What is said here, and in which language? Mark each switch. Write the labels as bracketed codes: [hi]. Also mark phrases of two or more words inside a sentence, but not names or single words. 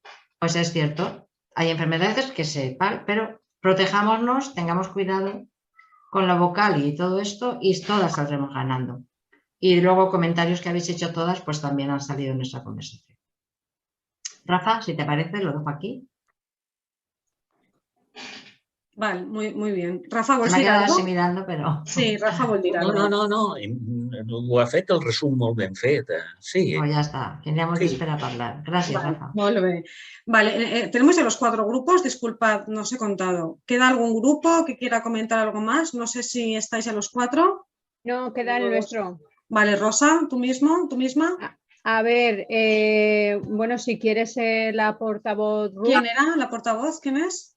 [es] Pues es cierto, hay enfermedades que pero protejámonos, tengamos cuidado con la vocal y todo esto y todas saldremos ganando. Y luego comentarios que habéis hecho todas, pues también han salido en nuestra conversación. Rafa, si te parece, lo dejo aquí. Vale, muy bien. [ca] Rafa, vols dir alguna cosa? M'ha quedat així mirant, però... Sí, Rafa vol dir alguna cosa. No. Ho ha fet el resum molt ben fet. Sí. [es] Pues ya está. Teníamos que esperar para hablar. Gracias, Vale, Rafa. [ca] Molt bé. [es] Vale, tenemos ya los 4 grupos. Disculpad, no os he contado. ¿Queda algún grupo que quiera comentar algo más? No sé si estáis ya los 4. No, queda el nuestro. Vale, Rosa, ¿tú misma? A ver, bueno, si quieres la portavoz... ¿Quién era la portavoz? ¿Quién es?